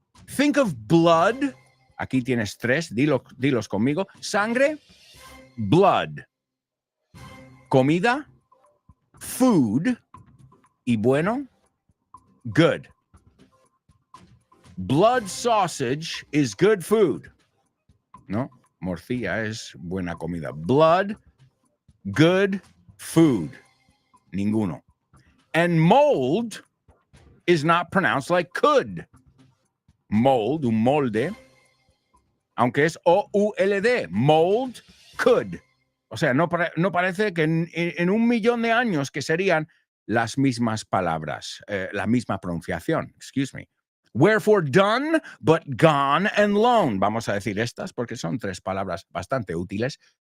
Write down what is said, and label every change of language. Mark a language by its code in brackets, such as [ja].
[en] Think of blood. [es] Aquí tienes tres. Dilos conmigo. Sangre, blood. Comida, food, y bueno, good. [en] Blood sausage is good food. [es] No, morcilla es buena comida. [en] Blood, good food. [es] Ninguno. [en] And mold is not pronounced like could. [es] Mold, un molde, aunque es O-U-L-D. [en] Mold, could. [es] O sea, no parece que en un millón de años que serían las mismas palabras, la misma pronunciación, [en] excuse me. Wherefore done, but gone and loan. [es] Vamos a decir estas porque son tres palabras bastante útiles.